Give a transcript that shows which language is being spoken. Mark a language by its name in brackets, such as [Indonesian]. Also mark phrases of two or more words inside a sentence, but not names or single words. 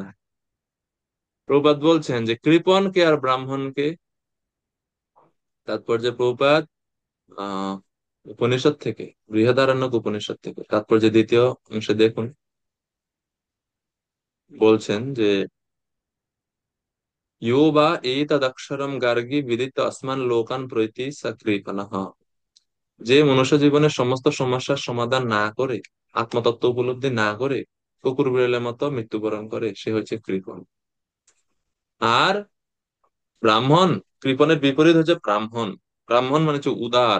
[Bangla] প্রভুপাদ বলছেন যে কৃপণ কে আর ব্রাহ্মণ কে। তাৎপর্য প্রভুপাদ আহ উপনিষদ থেকে, বৃহদারণ্যক উপনিষদ থেকে তাৎপর্য দ্বিতীয় অংশে দেখুন, বলছেন যে [Sanskrit] यो वा एतदक्षरं गार्गी विदित अस्मान लोकान प्रैति सक्रीपनः। [Bangla] যে মনুষ্য জীবনের সমস্ত সমস্যার সমাধান না করে, আত্মতত্ত্ব উপলব্ধি না করে কুকুর বিড়ালের মতো মৃত্যুবরণ করে, সে হচ্ছে কৃপণ। আর ব্রাহ্মণ, কৃপণের বিপরীত হচ্ছে ব্রাহ্মণ। ব্রাহ্মণ মানে হচ্ছে উদার।